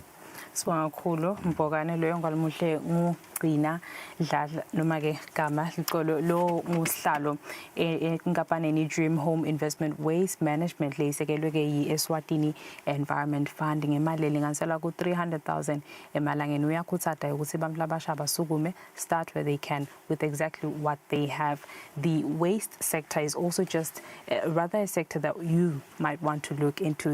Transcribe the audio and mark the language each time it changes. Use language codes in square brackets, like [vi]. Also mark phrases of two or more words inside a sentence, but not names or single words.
[ss] Sibonga kakhulu Mbokane loyo ngalimuhle ngugcina Dladla noma ke gama licolo lo ngusihlalo enkampanini Dream Home Investment Waste Management leyisekelwe ke yi-Eswatini Environment Fund ngemali elinganisela ku 300,000 emalangeni. Uyakhuthaza ukuthi abantu labasha basukume [en] start where they can with exactly what they have. The waste sector is also just rather a sector that you might want to look into.